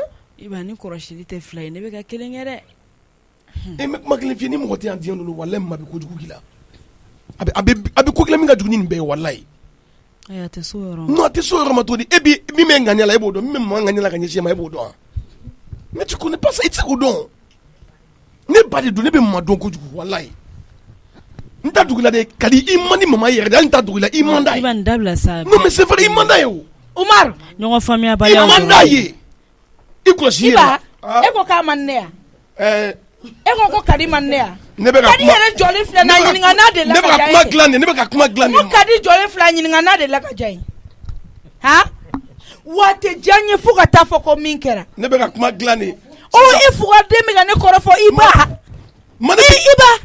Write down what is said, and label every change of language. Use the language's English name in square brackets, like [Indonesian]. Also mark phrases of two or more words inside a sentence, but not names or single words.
[Bambara] i b'a ni kɔlɔsili tɛ fila ye ne bɛ ka kelen kɛ dɛ e mɛ kuma kelen f'i ye ni mɔgɔ tɛ yan diɲɛ ninnu walahi maa bɛ kojugu k'i la a bɛ ko kelen min ka jugu ni nin bɛɛ ye walahi ayi a tɛ so yɔrɔ ma non a tɛ so yɔrɔ ma to di e bi min bɛ ŋaniya la e b'o dɔn min bɛ mɔgɔ ŋaniya la ka ɲɛsin ma e b'o dɔn [French] mais tu connais pas ça [Bambara] i tɛ se k'o dɔn ne ba de don ne bɛ ma dɔn kojugu walayi n ta dugu la de ka di I man di mama yɛrɛ de hali n ta dugu la I man d'a ye. I b'a nin dabila sa. [French] non mais c'est vrai [Bambara] I man d'a ye o. Umaru ɲɔgɔn faamuya baliya. I man d'a ye. I kɔlɔsi Iba e ko k'a man ne ya. E ko Kadi man ne ya. ne bɛ ka Kadi yɛrɛ jɔlen filɛ na ɲininka n'a de la ka ja ye. ne bɛ ka kuma dilan de ne bɛ ka kuma dilan de. Ko Kadi jɔlen filɛ ɲininka n'a de la ka ja ye. Han waati jan ye fo ka taa fɔ ko min kɛra. ne bɛ ka kuma dilan de. o I fuga den bɛ ka ne kɔrɔfɔ Iba. Iba